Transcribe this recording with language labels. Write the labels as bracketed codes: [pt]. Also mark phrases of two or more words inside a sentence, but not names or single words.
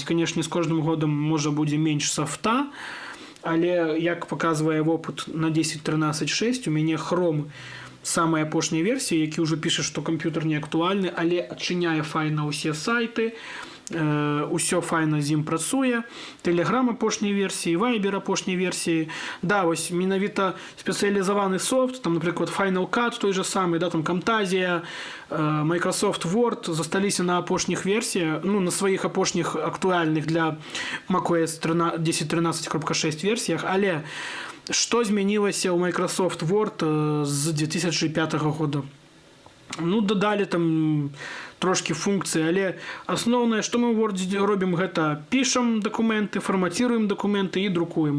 [be] Канешне, з кожным годам можа будзе менш софта, але, як паказвае вопыт на 10.13.6, у мяне Chrome самая апошняя версія, які ўжо піша, што камп'ютар не актуальны, але адчыняе файна ўсе сайты, усё файна з ім працуе, Telegram апошняй версіі, Viber апошняй версіі. Да, вось менавіта спецыялізаваны софт, там, напрыклад, Final Cut [ru] той же самый, [be] да, там Camtasia, Microsoft Word засталіся на апошніх версіях, ну, на сваіх апошніх актуальных для macOS 10.13.6 версіях, але што змянілася ў Microsoft Word з 2005 года? Ну, дадалі там трошки функцыі, але асноўнае, што мы ў Word робім, гэта пішам дакументы, фармаціруем дакументы і друкуем.